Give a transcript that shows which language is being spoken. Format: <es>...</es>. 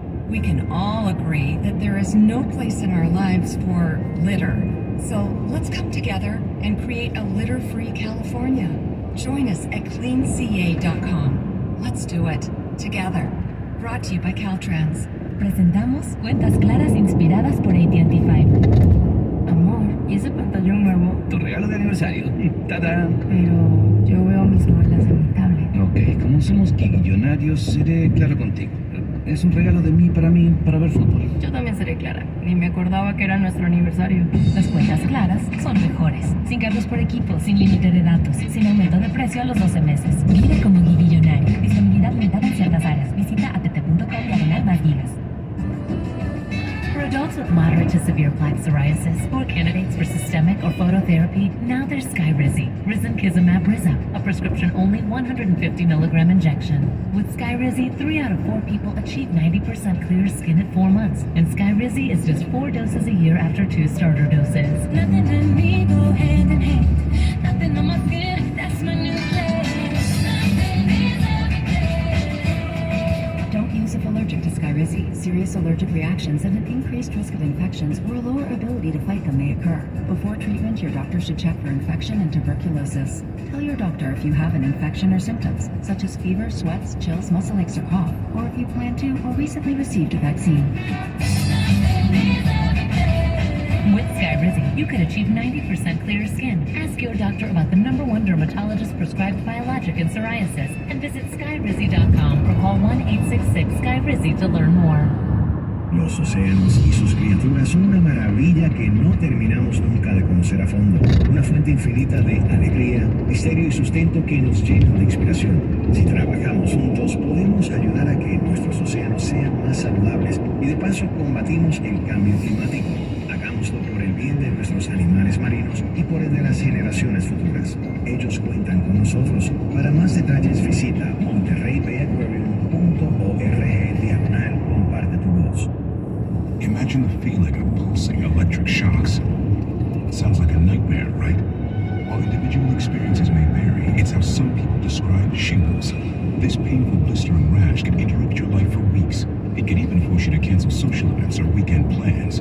<en>We can all agree that there is no place in our lives for litter. So let's come together and create a litter-free California. Join us at cleanca.com. Let's do it together. Brought to you by Caltrans.</en> <es>Presentamos cuentas claras inspiradas por AT&T Fiber. Amor, ¿y ese pantalón nuevo? Tu regalo de aniversario. ¡Tadán! Pero yo veo mis novelas en mi tablet. Ok, como somos guillonarios, seré claro contigo. Es un regalo de mí, para ver fútbol. Yo también seré clara. Ni me acordaba que era nuestro aniversario. Las cuentas claras son mejores. Sin cargos por equipo, sin límite de datos, sin aumento de precio a los 12 meses. Vive como guillonario. Disponibilidad limitada en ciertas áreas. Visita att.com/más gigas.</es> <en>For adults with moderate to severe plaque psoriasis or candidates for systemic or phototherapy, now there's Skyrizi, Risankizumab Riza, a prescription-only 150 milligram injection. With Skyrizi, 3 out of 4 people achieve 90% clear skin at 4 months, and Skyrizi is just 4 doses a year after 2 starter doses. Nothing and me go hand in hand. Nothing on my skin, that's my new place. Nothing is everything. Don't use if allergic to Skyrizi. Serious allergic reactions and an increased risk of infections or a lower ability to fight them may occur. Before treatment, your doctor should check for infection and tuberculosis. Tell your doctor if you have an infection or symptoms, such as fever, sweats, chills, muscle aches, or cough, or if you plan to or recently received a vaccine. With Skyrizi, you could achieve 90% clear skin. Ask your doctor about the #1 dermatologist prescribed biologic in psoriasis and visit skyrizi.com or call 1-866-SKYRIZI to learn more.</en> <es>Los océanos y sus criaturas son una maravilla que no terminamos nunca de conocer a fondo. Una fuente infinita de alegría, misterio y sustento que nos llena de inspiración. Si trabajamos juntos, podemos ayudar a que nuestros océanos sean más saludables y de paso combatimos el cambio climático. Hagámoslo por el bien de nuestros animales marinos y por el de las generaciones futuras. Ellos cuentan con nosotros. Para más detalles visita monterreybayaquarium.org/comparte tu voz.</es> <en>Imagine the feeling of pulsing electric shocks. Sounds like a nightmare, right? While individual experiences may vary, it's how some people describe shingles. This painful blistering rash can interrupt your life for weeks. It can even force you to cancel social events or weekend plans.</en>